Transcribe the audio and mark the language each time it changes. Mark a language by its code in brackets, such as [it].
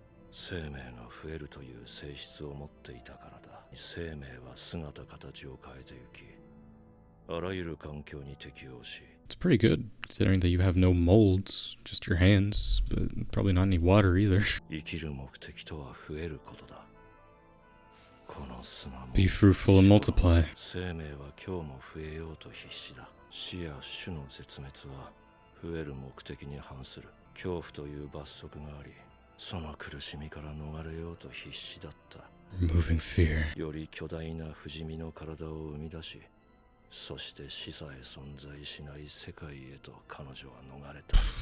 [ja] 生命が増えるという性質を持っていたからだ。生命は姿形を変えてゆき、あらゆる環境に適応し。 [en] It's pretty good, considering that you have no molds, just your hands, but probably not any water either. [ja] 生きる目的とは増えることだ。この砂も [en] Be fruitful and multiply. [ja] 生命は今日も増えようと必死だ。死や種の絶滅は増える目的に反する恐怖という罰則があり。その苦しみから逃れようと必死だった。 [en] Removing fear. [ja] より巨大な不死身の体を生み出し、そして死さえ存在しない世界へと彼女は逃れた。